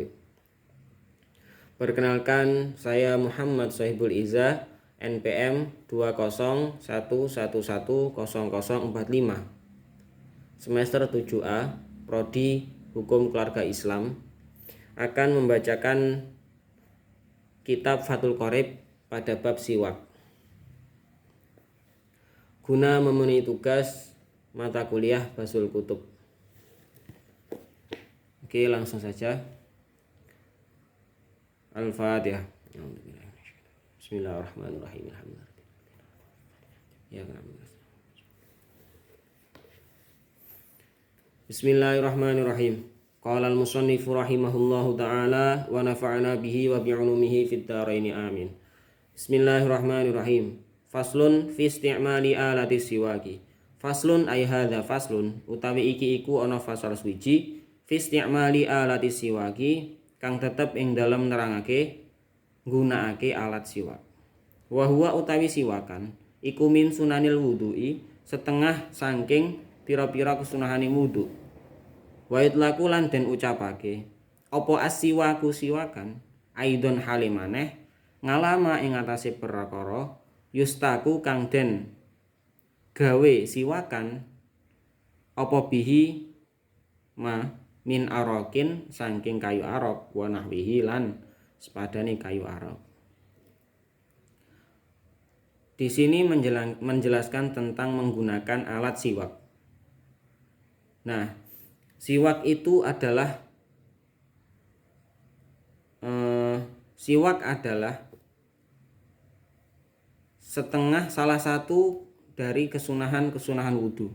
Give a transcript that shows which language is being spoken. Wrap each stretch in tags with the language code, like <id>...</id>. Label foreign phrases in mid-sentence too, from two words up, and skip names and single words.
<id>Perkenalkan, saya Muhammad Sohibul Izzah, NPM 201110045, semester 7A, Prodi Hukum Keluarga Islam, akan membacakan kitab Fathul Qorib pada bab siwak guna memenuhi tugas mata kuliah Basul Kutub. Oke, langsung saja. Al-Fatihah.</id> <ar>بسم الله الرحمن الرحيم. بسم الله الرحمن الرحيم. قال المصنف رحمه الله تعالى ونفعنا به وبعلومه في الدارين آمين. بسم الله الرحمن الرحيم. فصل في استعمال آلة السواك. فصل أي هذا فصل</ar> <jv>utawi iki iku ana fasal swiji</jv> <ar>في استعمال آلة السواك</ar> <jv>kang tetep ing dalem nerangake nggunakake alat siwak.</jv> <ar>وهو</ar> <jv>utawi siwakan iku</jv> <ar>من سنن الوضوء,</ar> <jv>setengah saking pira-pira kesunahaning wudu.</jv> <ar>وإطلاق</ar> <jv>lan den ucapake apa as-siwaku siwakan aidon hale maneh ngalama ing atase perkara yustaku kang den gawe siwakan apa</jv> <ar>به ما من أراك</ar> <jv>saking kayu arok</jv> <ar>ونحوه</ar> <jv>lan sepadane kayu arok.</jv> <id>Di sini menjelaskan tentang menggunakan alat siwak. Nah, siwak itu adalah salah satu dari kesunahan wudhu.</id>